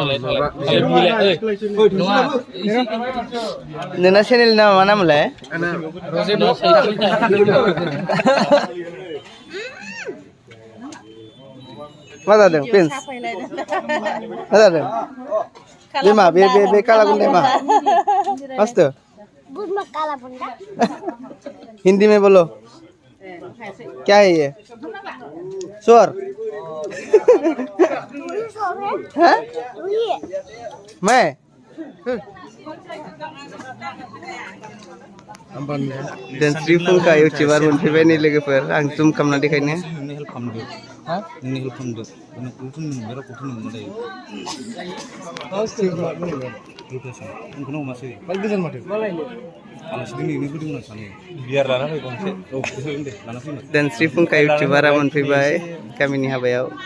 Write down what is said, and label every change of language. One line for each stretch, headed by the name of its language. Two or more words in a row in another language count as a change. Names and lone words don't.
Bodo: नोंना चेनेलनि नामा मा नामलाय? मा जादों प्रिन्स? मा जादों? बेमा बे काला बुंनाय मा? मस्त।
Hindi: हिंदी में बोलो, क्या है ये? स्वर? हाँ?
Bodo: मैं? Densri Fungka YouTuber मोनफैबाय नै लोगोफोर, आं जुम खालामना देखायनो। Densri Fungka YouTuber मोनफैबाय गामिनि हाबायाव।